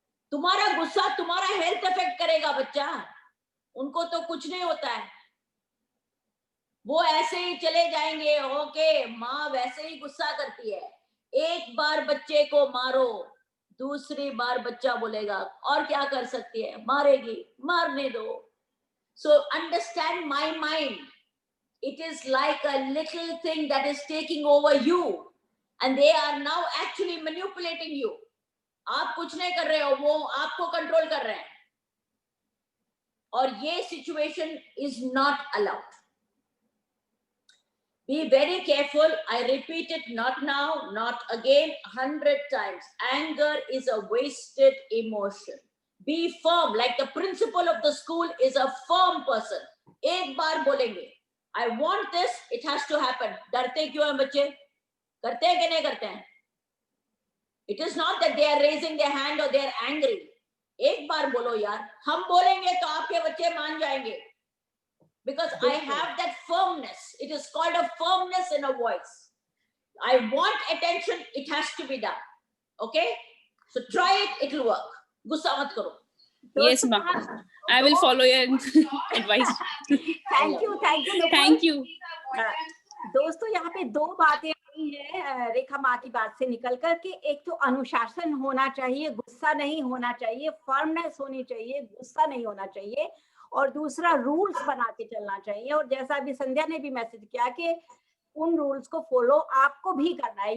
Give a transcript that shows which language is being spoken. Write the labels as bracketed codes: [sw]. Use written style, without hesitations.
[hi] तुम्हारा गुस्सा तुम्हारा हेल्थ अफेक्ट करेगा बच्चा. उनको तो कुछ नहीं होता है. वो ऐसे ही चले जाएंगे. ओके, माँ वैसे ही गुस्सा करती है. एक बार बच्चे को मारो, दूसरी बार बच्चा बोलेगा और क्या कर सकती है, मारेगी, मारने दो. [en] So understand my mind. It is like a little thing that is taking over you and they are now actually manipulating you. [hi] आप कुछ नहीं कर रहे हो, वो आपको कंट्रोल कर रहे हैं. और ये [en] situation is not allowed. Be very careful. I repeat it, not now, not again, 100 times. Anger is a wasted emotion. Be firm, like the principal of the school is a firm person. [hi] एक बार बोलेंगे, [en] I want this, it has to happen. [hi] डरते क्यों हैं बच्चे? करते हैं कि नहीं करते हैं? [en] It is not that they are raising their hand or they are angry. [hi] एक बार बोलो यार, हम बोलेंगे तो आपके बच्चे मान जाएंगे. [en] Because I have that firmness. It is called a firmness in a voice. I want attention, it has to be done. Okay? So try it, it will work. [hi] गुस्सा मत करो. [en] Yes, ma. I will follow your advice. Thank you, Nupur. Thank you. [hi] दोस्तों, यहाँ पे दो बातें आई हैं रेखा माँ की बात से निकल कर के. एक तो अनुशासन होना चाहिए, गुस्सा नहीं होना चाहिए, फर्मनेस होनी चाहिए, गुस्सा नहीं होना चाहिए, और दूसरा रूल्स बना के चलना चाहिए. और जैसा अभी संध्या ने भी मैसेज किया कि उन रूल्स को फॉलो आपको भी करना है.